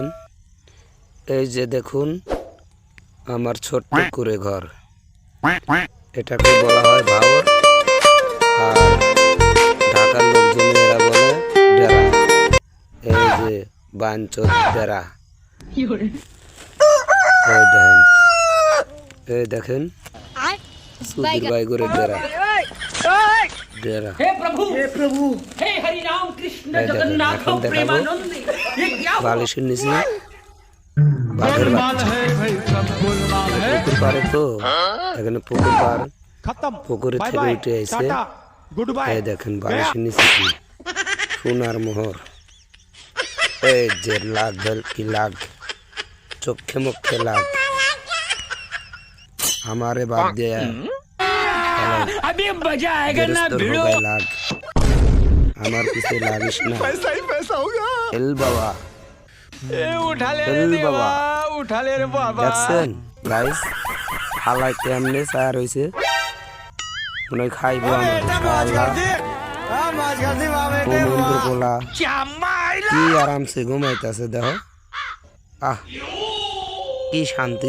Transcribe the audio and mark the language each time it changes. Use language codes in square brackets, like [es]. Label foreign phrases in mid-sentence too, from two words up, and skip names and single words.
[bn] এই যে দেখুন আমার ছোট্ট কুঁড়ে ঘর, এটাকে বলা হয় ভাওর, আর ঢাকার লোকজনেরা বলে ডেরা। এই যে বাঞ্চত ডেরা। এই দেখেন সুধীর ভাই করে ডেরা ডেরা। [hi] हे प्रभु हे हरि राम कृष्ण जगन्नाथ प्रेमानंद ये क्या [bn] বালিশের নিচে বাঘের বাচ্চা। পুকুর পাড়ে তো এখানে পুকুর পাড়, পুকুরের থেকে উঠে এসে এই দেখেন বালিশের নিচে কি সোনার মোহর। এই যে লাগ কি লাগ, চোখে মুখে লাগ, [hi] हमारे बाप दिया अभी मजा आएगा ना भिड़ो लाग, हमार पीछे लागिश ना पैसा ही पैसा होगा। एल बाबा उठा ले एल बाबा उठा ले रे बाबा। [bn] দেখছেন গাইস হালাই কেমনে সার হইছে, মনে হয় খাইবো আমরা বলা কি আরামসে ঘুমাইতেছে। দেখো আহ কি শান্তি।